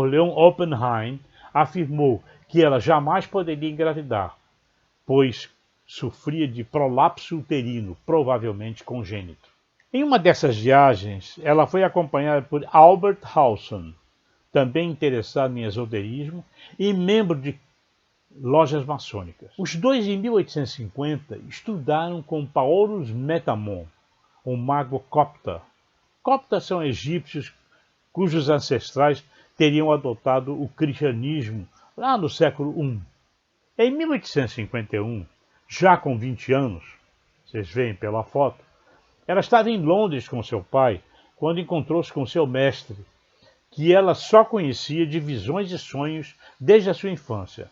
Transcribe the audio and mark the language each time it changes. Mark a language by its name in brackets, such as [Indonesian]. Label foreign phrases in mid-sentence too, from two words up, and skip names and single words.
[Portuguese] Leon Oppenheim afirmou que ela jamais poderia engravidar, pois sofria de prolapso uterino, provavelmente congênito. Em uma dessas viagens, ela foi acompanhada por Albert Howson, também interessado em esoterismo e membro de lojas maçônicas. Os dois, em 1850, estudaram com Paulus Metamon, um mago copta. Coptas são egípcios cujos ancestrais teriam adotado o cristianismo lá no século I. Em 1851, já com 20 anos, vocês veem pela foto, ela estava em Londres com seu pai quando encontrou-se com seu mestre, que ela só conhecia de visões e sonhos desde a sua infância.